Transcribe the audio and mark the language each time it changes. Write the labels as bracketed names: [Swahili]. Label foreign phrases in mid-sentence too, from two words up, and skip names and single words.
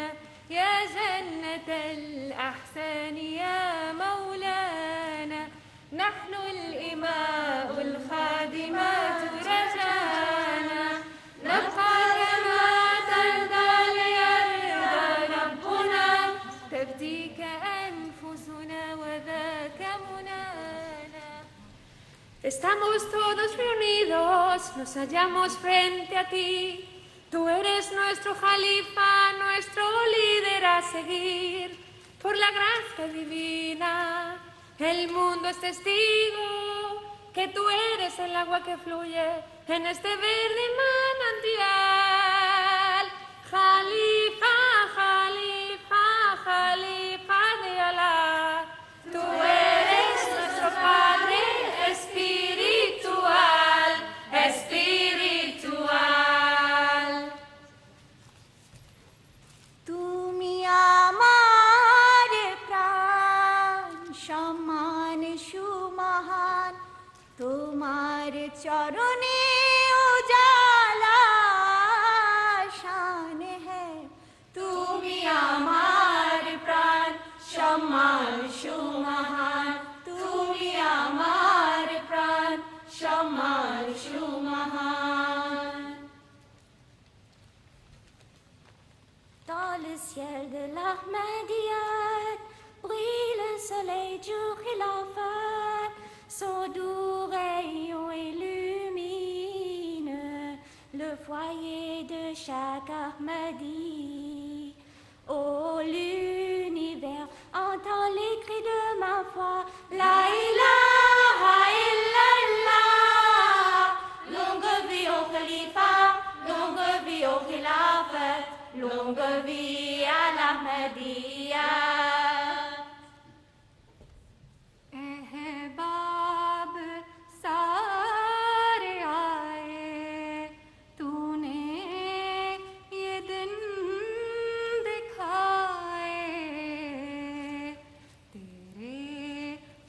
[Arabic] يا جنة الأحسان يا مولانا، نحن الإماء الخادمات رجانا، نبقى كما ترضى ليرضى ربنا، تفديك أنفسنا وذاك منانا. [Spanish] Estamos todos reunidos, nos hallamos frente a ti. Tú eres nuestro jalifa, nuestro líder a seguir. Por la gracia divina, el mundo es testigo que tú eres el agua que fluye en este verde manantial. Jalifa, jalifa, jalifa de Alá. Tú eres nuestro Padre espiritual, espiritual. [Bangla] তুমি আমার প্রাণ সম্মান সুমহান, তোমার চরণে [Urdu] اجالا شان ہے. [Bangla] তুমি আমার প্রাণ সম্মান সুমহান, তুমি আমার প্রাণ সম্মান সুমহান। [French] Dans le ciel de l'Ahmadiyyat brille le soleil du khilafat, son doux rayon illumine le foyer de chaque Ahmadi. Oh l'univers entend les cris de ma foi, [Arabic] لا إله إلا الله. [French] Longue vie au khalifa, longue vie au khilafat, longue vie à l'Ahmadiyya. [Urdu] احباب سارے آئے، تو نے یہ دن دکھائے، تیرے